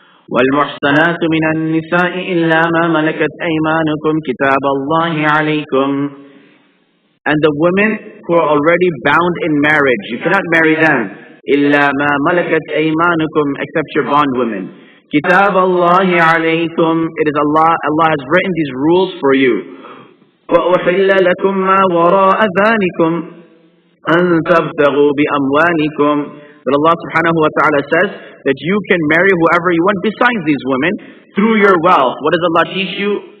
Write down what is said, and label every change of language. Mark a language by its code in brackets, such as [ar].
[ar] وَالْمُحْصَنَاتُ مِنَ النِّسَاءِ إِلَّا مَا مَلَكَتْ أَيْمَانُكُمْ كِتَابَ اللَّهِ عَلَيْكُمْ. [en] And the women who are already bound in marriage, you cannot marry them. [ar] إِلَّا مَا مَلَكَتْ أَيْمَانُكُمْ, [en] except your bondwomen. [ar] كِتَابَ اللَّهِ عَلَيْكُمْ. [en] It is Allah has written these rules for you. [ar] وَأُحِلَّ لَكُمْ مَا وَرَاءَ ذَلِكُمْ أَن تَبْتَغُوا بِأَمْوَالِكُمْ. [en] That Allah subhanahu wa ta'ala says that you can marry whoever you want besides these women through your wealth. What does Allah teach you?